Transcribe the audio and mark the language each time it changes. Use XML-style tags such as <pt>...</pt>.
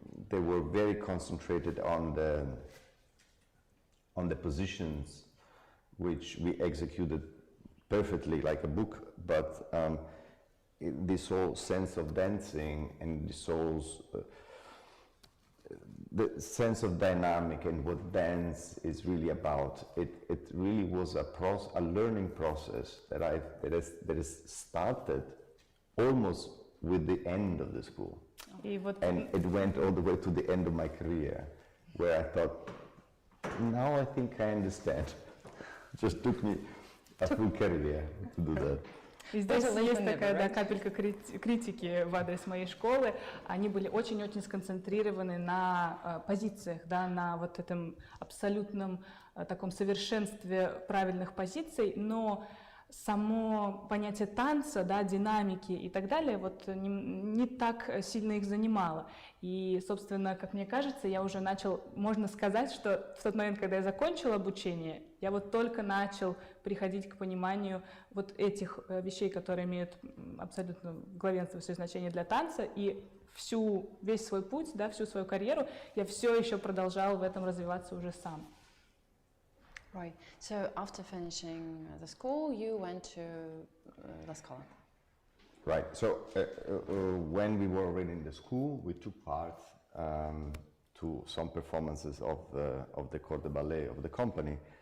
<en>They were very concentrated on the positions which we executed perfectly like a book, but this whole sense of dancing and this whole the sense of dynamic and what dance is really about, it really was a learning process that is started almost with the end of the school. And it went all the way to the end of my career, where I thought, now I think I understand. It just took me a full career to do that.</en> <ru>И здесь есть такая капелька критики в адрес моей школы. Они были очень-очень сконцентрированы на позициях, да, на вот этом абсолютном таком совершенстве правильных позиций, но само понятие танца, да, динамики и так далее, вот не так сильно их занимало. И, собственно, как мне кажется, я уже начал, можно сказать, что в тот момент, когда я закончил обучение, я вот только начал приходить к пониманию вот этих вещей, которые имеют абсолютно главенствующее значение для танца, и весь свой путь, да, всю свою карьеру я все еще продолжал в этом развиваться уже сам.</ru> <en>Right. So after finishing the school, you went to La Scala. Right. So when we were already in the school, we took part to some performances of the corps de ballet of the company.</en>